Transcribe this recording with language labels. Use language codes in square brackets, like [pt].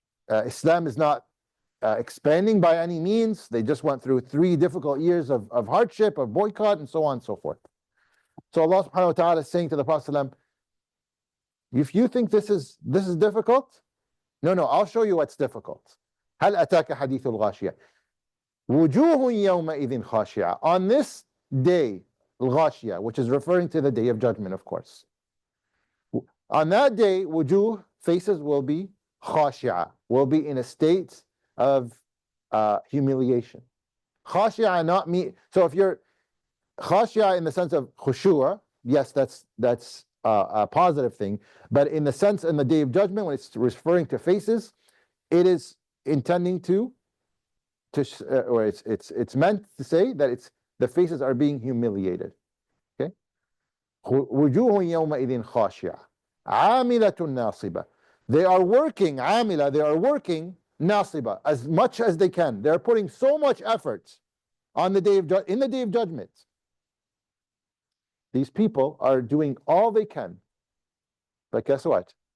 [en] Islam is not expanding by any means. They just went through 3 difficult years of hardship, of boycott, and so on and so forth. So Allah subhanahu wa ta'ala is saying to the Prophet ﷺ, if you think this is difficult, no, I'll show you what's difficult. [ar] هل أتاك حديث الغاشية وجوه يومئذ خاشعة. [en] On this day, الغاشية, which is referring to the day of judgment, of course. On that day, wujuh, faces, will be khashi'ah, will be in a state of humiliation. Khashi'ah not me. So if you're khashi'ah in the sense of khushu'ah, yes, that's a positive thing. But in the sense in the day of judgment, when it's referring to faces, it is intending or it's meant to say that the faces are being humiliated. Okay. [ar] وجوه يومئذ خاشعة عاملة ناصبة. [en] They are working, amila, they are working nasiba as much as they can. They're putting so much effort on the day of in the day of judgment. These people are doing all they can. But guess what?